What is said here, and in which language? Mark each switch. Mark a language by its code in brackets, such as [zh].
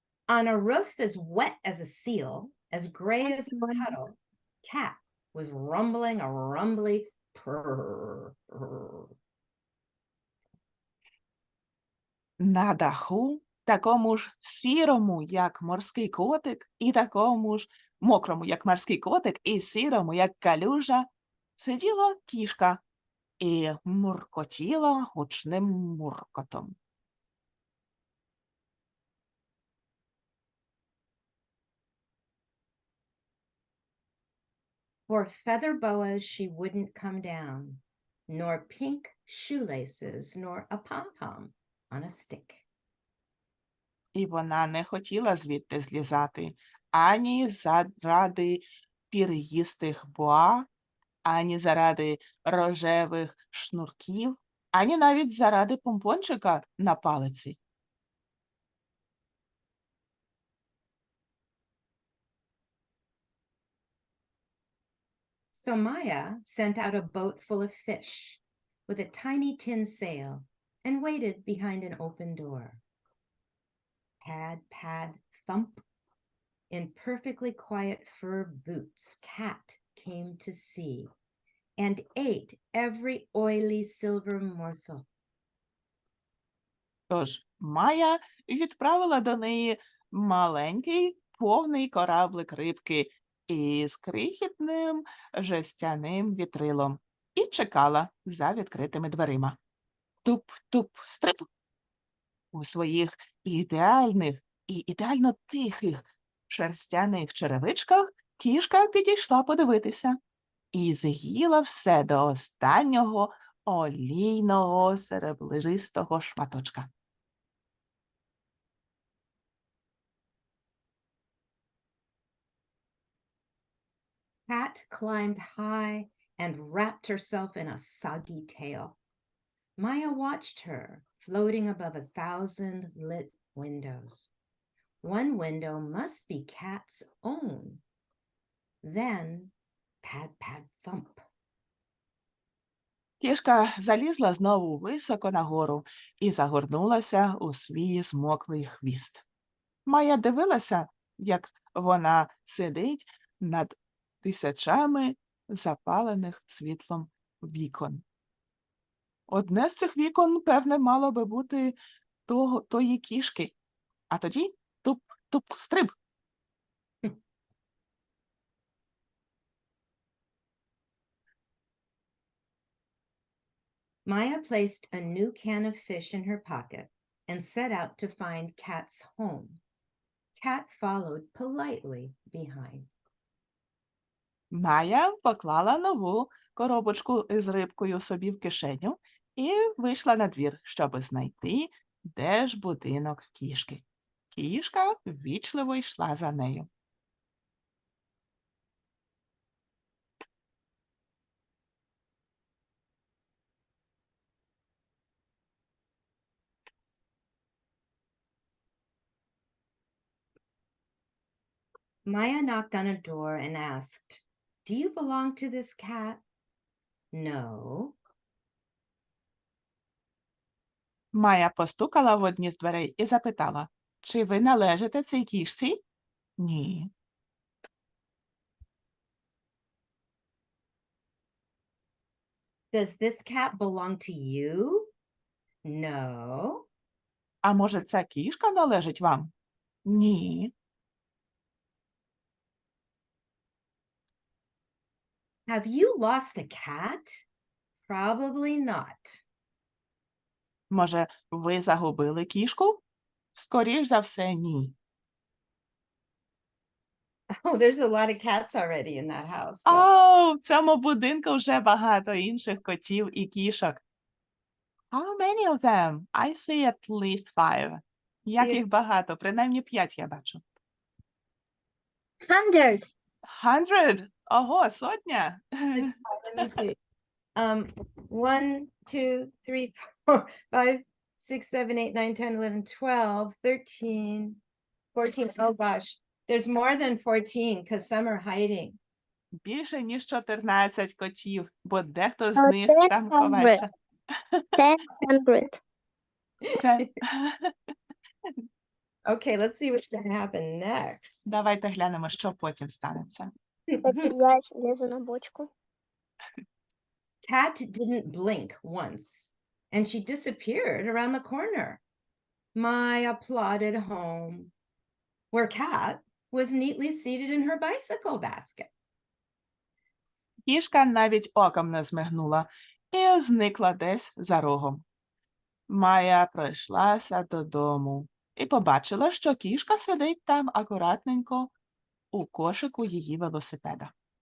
[en] On a roof as wet as a seal, as gray as a puddle, cat was rumbling a rumbly purr. [uk] На даху, такому ж сірому, як морський котик, і такому ж мокрому, як морський котик, і сірому, як калюжа, сиділа кішка і муркотіла гучним муркотом. [en] For feather boas she wouldn't come down, nor pink shoelaces, nor a pom-pom on a stick. [uk] І вона не хотіла звідти злізати ані заради пір'їстих боа, ані заради рожевих шнурків, ані навіть заради помпончика на палиці. [en] So Maya sent out a boat full of fish with a tiny tin sail and waited behind an open door. Pad, pad, thump. In perfectly quiet fur boots, cat came to see and ate every oily silver morsel. [uk] Тож Майя відправила до неї маленький повний кораблик рибки із крихітним жестяним вітрилом і чекала за відкритими дверима. Туп-туп-стрип. У своїх ідеальних і ідеально тихих шерстяних черевичках кішка підійшла подивитися і з'їла все до останнього олійного серебристого шматочка. [en] Cat climbed high and wrapped herself in a soggy tail. Maya watched her floating above 1,000 lit windows. One window must be Cat's own. Then, pad, pad, thump. [uk] Кішка залізла знову високо нагору і загорнулася у свій змоклий хвіст. Майя дивилася, як вона сидить над тисячами запалених світлом вікон. Одне з цих вікон, певне, мало би бути тої кішки. А тоді туп-туп-стриб. [en] Maya placed a new can of fish in her pocket and set out to find Cat's home. Cat followed politely behind. [uk] Майя поклала нову коробочку із рибкою собі в кишеню і вийшла на двір, щоб знайти, де ж будинок кішки. Кішка ввічливо йшла за нею. [en] Maya knocked on a door and asked, "Do you belong to this cat?" "No." [uk] Майя постукала в одні з дверей і запитала, чи ви належите цій кішці? Ні. [en] "Does this cat belong to you?" "No." [uk] А може, ця кішка належить вам? Ні. [en] "Have you lost a cat?" "Probably not." [uk] Може, ви загубили кішку? Скоріш за все, ні. [en] "Oh, there's a lot of cats already in that house." [uk] О, в цьому будинку вже багато інших котів і кішок. [en] How many of them? I see at least 5. [uk] Як [en] See- [uk] їх багато? Принаймні 5 я бачу. [en] 100. [uk] 100? Ого, сотня? [en] Let me see. 1, 2, 3, 4, 5, 6, 7, 8, 9, 10, 11, 12, 13, 14. Oh gosh, there's more than 14 because some are hiding. [uk] Більше, ніж 14 котів, бо дехто з Oh, них там [en] 100. [uk] ховається. [en] 100. [uk] Це... [en] Okay, let's see what's going to happen next. [uk] Давайте глянемо, що потім станеться. [ru] Кстати, я лезу на бочку. [en] Cat didn't blink once, and she disappeared around the corner. Maya plodded home, where Cat was neatly seated in her bicycle basket. [uk] Кішка навіть оком не змигнула і зникла десь за рогом. Майя пройшлася додому і побачила, що кішка сидить там акуратненько у кошику її велосипеда.